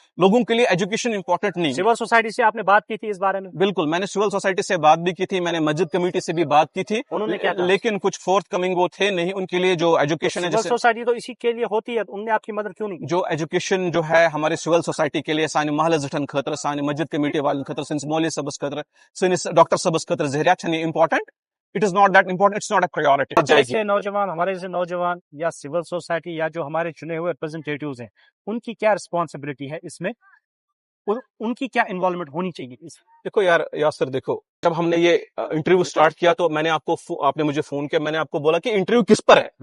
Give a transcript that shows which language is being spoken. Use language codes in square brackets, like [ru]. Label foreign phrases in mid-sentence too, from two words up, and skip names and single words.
[ur] لوگوں کے لیے [en] education important [ur] نہیں ہے. [en] civil society [ur] سے آپ نے بات کی تھی اس بارے میں؟ بالکل, میں نے [en] civil society [ur] سے بات بھی کی تھی, میں نے مسجد کمیٹی سے بھی بات کی تھی, انہوں نے کیا کہا؟ لیکن کچھ [en] forth coming [ur] وہ تھے نہیں. ان کے لیے جو ایجوکیشن ہے, [en] civil society [ur] تو اسی کے لیے ہوتی ہے, ان نے آپ کی مدد کیوں نہیں کی؟ جو ایجوکیشن جو ہے ہمارے [en] civil society [ur] کے لیے, [ks] سانی محل زٹن خطر, سانی مسجد کمیٹی والن خطر, سنس مولوی صبس خطر, سنس ڈاکٹر صبس خطر زہریا چھنی امپورٹنٹ. [en] It is not that important, it's not a priority. [ur] جیسے نوجوان, ہمارے جیسے نوجوان یا [en] civil society [ur] یا جو ہمارے چنے ہوئے ریپرزنٹیٹیوز ہیں, ان کی کیا رسپانسبلٹی ہے اس میں, ان کی کیا انوالومنٹ ہونی چاہیے اس میں؟ دیکھو یار یاسر, دیکھو جب ہم نے یہ [en] interview start [ur] کیا تو میں نے آپ نے مجھے فون کیا, میں نے آپ کو بولا کہ انٹرویو کس پر ہے.